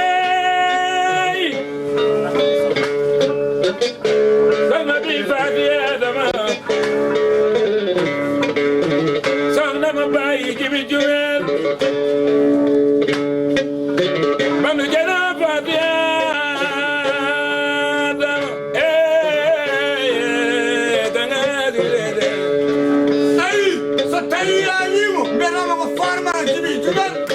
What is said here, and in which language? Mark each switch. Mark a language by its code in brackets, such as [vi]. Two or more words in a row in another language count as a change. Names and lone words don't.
[wo] Hey! Sama bi Fati Adama. Soxna ma bàyyi Jibi Jumel. Manu Jara Fati Adama. Eh, eh, eh, gana dulede. [ff] Ayi, so tawi a yimo, mbiyatama ko farma Djiby Diougal.